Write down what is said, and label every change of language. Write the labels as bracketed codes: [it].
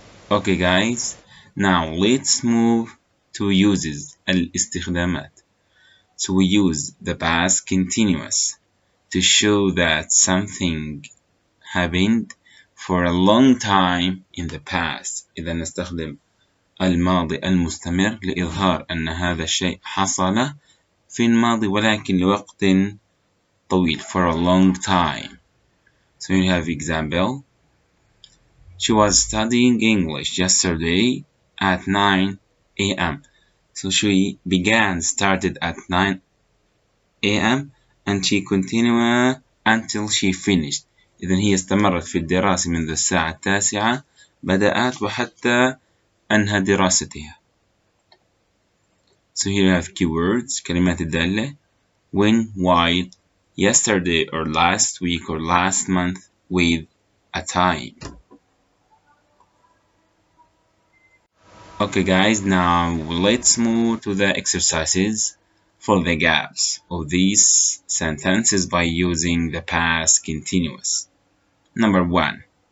[en] Okay guys, now let's move to uses الاستخدامات. So we use the past continuous to show that something happened for a long time in the past. [ar] إذا نستخدم الماضي المستمر لإظهار أن هذا الشيء حصل في الماضي ولكن لوقت طويل, [en] for a long time. So you have example. She was studying English yesterday at 9 a.m. So she started at 9 a.m. and she continued until she finished. [ar] إذن هي استمرت في الدراسة منذ الساعة 9 بدأت وحتى أنهى دراستها. [en] So here you have keywords, [ar] كلمات الدالة. [en] When, while, yesterday or last week or last month, with, a time. Okay guys, now let's move to the exercises for the gaps of these sentences by using the past continuous. Number 1.